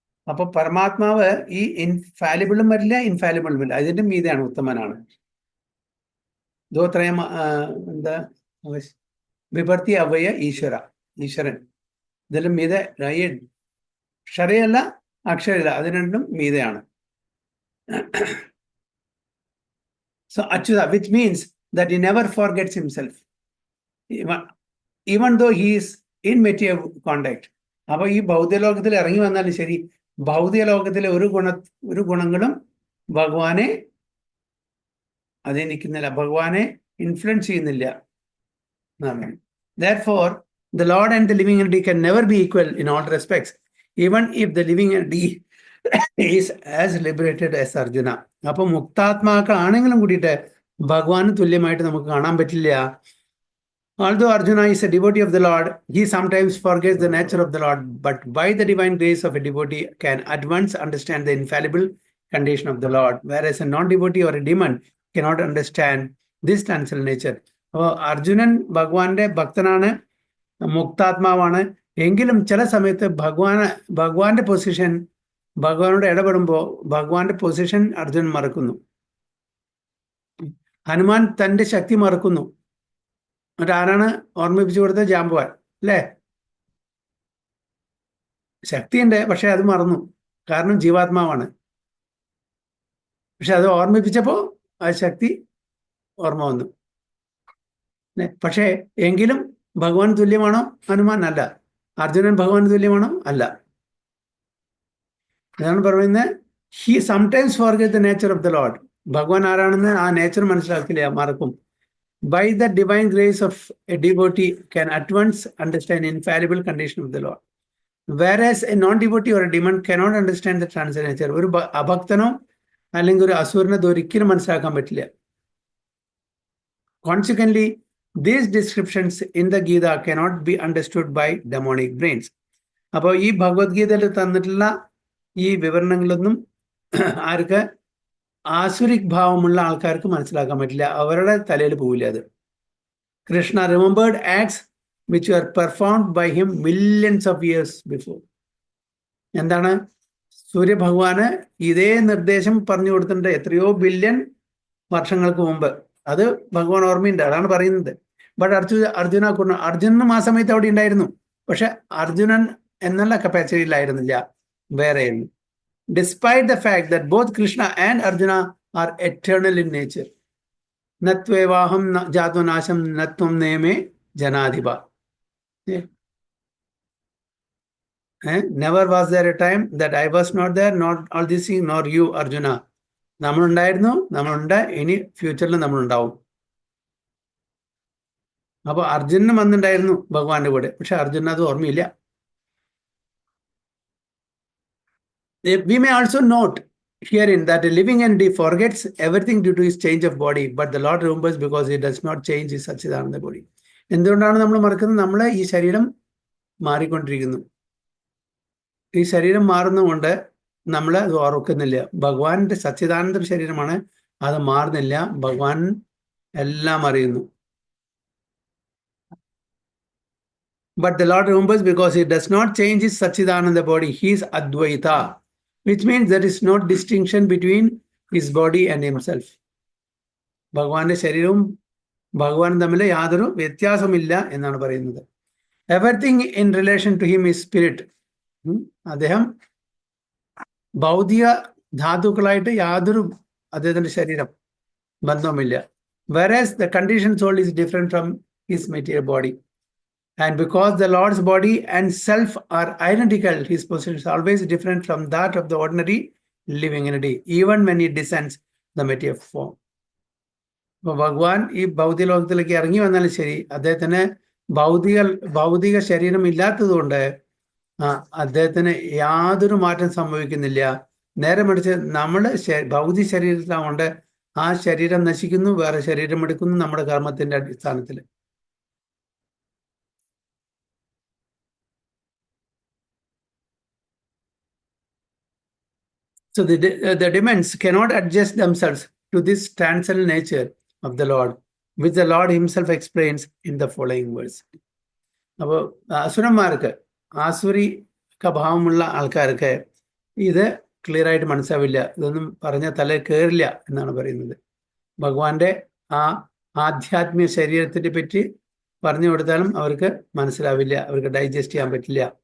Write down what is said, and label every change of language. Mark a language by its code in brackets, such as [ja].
[ml] അപ്പൊ പരമാത്മാവ് ഈ ഇൻഫാലിബിളും വരില്ല, ഇൻഫാലിബിളും വരില്ല, അതിന്റെ മീതെയാണ്, ഉത്തമനാണ്. [sa] ദോത്രയം എന്താ വിഭർത്തി അവയ ഈശ്വര, ഈശ്വരൻ. [ml] ഇതിലും മീതെ ക്ഷരയല്ല അക്ഷരല്ല, അത് രണ്ടും മീതെയാണ്. [en] So Achyuta, which means that he never forgets himself, even though he is in material contact. [ml] അപ്പൊ ഈ ഭൗതിക ലോകത്തിൽ ഇറങ്ങി വന്നാലും ശരി, ഭൗതിക ലോകത്തിലെ ഒരു ഗുണങ്ങളും ഭഗവാനെ അതെനിക്കുന്നില്ല, ഭഗവാനെ ഇൻഫ്ലുവൻസ് ചെയ്യുന്നില്ല. [en] Therefore, the Lord and the living entity can never be equal in all respects, even if the living entity is as liberated as Arjuna. [ml] അപ്പൊ മുക്താത്മാക്കളാണെങ്കിലും കൂടിയിട്ട് ഭഗവാന് തുല്യമായിട്ട് നമുക്ക് കാണാൻ പറ്റില്ല. [en] Although Arjuna is a devotee of the Lord, he sometimes forgets the nature of the Lord, but by the divine grace of a devotee can at once understand the infallible condition of the Lord, whereas a non-devotee or a demon cannot understand this transcendental nature. [ml] അപ്പോൾ അർജുനൻ ഭഗവാന്റെ ഭക്തനാണ്, മുക്താത്മാവാണ്. എങ്കിലും ചില സമയത്ത് ഭഗവാന്റെ position, ഭഗവാനോട് ഇടപെടുമ്പോൾ ഭഗവാന്റെ position Arjunan മറക്കുന്നു. ഹനുമാൻ തന്റെ ശക്തി മറക്കുന്നു. ആരാണ് ഓർമ്മിപ്പിച്ചു കൊടുത്തത്? ജാമ്പവാൻ അല്ലേ? ശക്തിയുണ്ട്, പക്ഷെ അത് മറന്നു. കാരണം ജീവാത്മാവാണ്. പക്ഷെ അത് ഓർമ്മിപ്പിച്ചപ്പോ ആ ശക്തി ഓർമ്മ വന്നു. പക്ഷെ എങ്കിലും ഭഗവാൻ തുല്യമാണോ ഹനുമാൻ? അല്ല. അർജുനൻ ഭഗവാൻ തുല്യമാണോ? അല്ല. അതാണ് പറയുന്നത്, [en] He sometimes forget the nature of the lord. [ml] ഭഗവാൻ ആരാണെന്ന് ആ നേച്ചർ മനസ്സിലാക്കില്ല, മറക്കും. [en] By the divine grace of a devotee can at once understand infallible condition of the Lord, whereas a non-devotee or a demon cannot understand the transcendental nature. [ml] ഒരു അഭക്തനോ അല്ലെങ്കിൽ ഒരു അസുരനോ ഒരിക്കലും മനസ്സിലാക്കാൻ പറ്റില്ല. [en] Consequently, these descriptions in the Gita cannot be understood by demonic brains. [ml] അപ്പോൾ ഈ ഭഗവത്ഗീതയിൽ തന്നിട്ടുള്ള ഈ വിവരണങ്ങളൊന്നും ആർക്ക്? ആസുരിക് ഭാവമുള്ള ആൾക്കാർക്ക് മനസ്സിലാക്കാൻ പറ്റില്ല, അവരുടെ തലയിൽ പോവില്ല അത്. [en] Krishna remembered acts which were performed by him millions of years before. [ml] എന്താണ്? സൂര്യഭഗവാന് ഇതേ നിർദ്ദേശം പറഞ്ഞു കൊടുത്തിട്ടുണ്ട് എത്രയോ ബില്യൺ വർഷങ്ങൾക്ക് മുമ്പ്. അത് ഭഗവാൻ ഓർമ്മയുണ്ട്, അതാണ് പറയുന്നത്. ബട്ട് അർജുനനും ആ സമയത്ത് അവിടെ ഉണ്ടായിരുന്നു, പക്ഷെ അർജുനൻ എന്നുള്ള കപ്പാസിറ്റിയിലായിരുന്നില്ല, വേറെയായിരുന്നു. [en] Despite the fact that both Krishna and Arjuna are eternal in nature. [sa] Natvevaham jato nasham natvam neme janadhipa. [en] Never was there a time that I was not there, not all this thing, nor you, Arjuna. [ml] നമ്മളുണ്ടായിരുന്നു, നമ്മളുണ്ട്, ഇനി ഫ്യൂച്ചറിൽ നമ്മളുണ്ടാവും. അപ്പൊ അർജുനനും വന്നിട്ടുണ്ടായിരുന്നു ഭഗവാന്റെ കൂടെ, പക്ഷെ അർജുനൻ അത് ഓർമ്മയില്ല. [en] We may also note herein that a living entity forgets everything due to his change of body, but the Lord remembers because he does not change his Satchidananda body. [ml] എന്തുകൊണ്ടാണ് നമ്മൾ മറക്കുന്നത്? നമ്മളെ ഈ ശരീരം മാറിക്കൊണ്ടിരിക്കുന്നു. ഈ ശരീരം മാറുന്നതുകൊണ്ട് നമ്മൾ അത് ഓർക്കുന്നില്ല. ഭഗവാന്റെ സച്ചിദാനന്ദ ശരീരമാണ്, അത് മാറുന്നില്ല. ഭഗവാൻ എല്ലാം അറിയുന്നു. [en] But the Lord remembers because he does not change his Satchidananda body. He is Advaita, which means there is no distinction between his body and himself. [ml] ഭഗവാന്റെ ശരീരവും ഭഗവാനും തമ്മിൽ യാതൊരു വ്യത്യാസമില്ല എന്നാണ് പറയുന്നത്. [en] Everything in relation to him is spirit. [ml] അദ്ദേഹം ഭൗതിക ധാതുക്കളായിട്ട് യാതൊരു അദ്ദേഹത്തിന്റെ ശരീരം ബന്ധവുമില്ല. [en] Whereas the conditioned soul is different from his material body. And because the Lord's body and self are identical, his position is always different from that of the ordinary living in a day, even when he descends the material form. [ml] അപ്പൊ ഭഗവാൻ ഈ ഭൗതിക ലോകത്തിലേക്ക് ഇറങ്ങി വന്നാലും ശരി, അദ്ദേഹത്തിന് ഭൗതിക ശരീരം ഇല്ലാത്തത് കൊണ്ട് അദ്ദേഹത്തിന് യാതൊരു മാറ്റം സംഭവിക്കുന്നില്ല. നേരെ മറിച്ച് നമ്മൾ ഭൗതിക ശരീരത്തിലാവുകൊണ്ട് ആ ശരീരം നശിക്കുന്നു, വേറെ ശരീരം എടുക്കുന്നു നമ്മുടെ കർമ്മത്തിന്റെ അടിസ്ഥാനത്തിൽ. [en] So the demons cannot adjust themselves to this transcendental nature of the Lord, which the Lord himself explains in the following verse. [ml] അപ്പോൾ അസുരന്മാർക്ക്, ആസുരിക ഭാവമുള്ള ആൾക്കാർക്ക് ഇത് ക്ലിയർ ആയിട്ട് മനസ്സിലാവില്ല. ഇതൊന്നും പറഞ്ഞ തലയിൽ കയറില്ല എന്നാണ് പറയുന്നത്. ഭഗവാന്റെ ആ ആധ്യാത്മിക ശരീരത്തിനെ പറ്റി പറഞ്ഞു കൊടുത്താലും അവർക്ക് മനസ്സിലാവില്ല, അവർക്ക് ഡൈജസ്റ്റ് ചെയ്യാൻ പറ്റില്ല.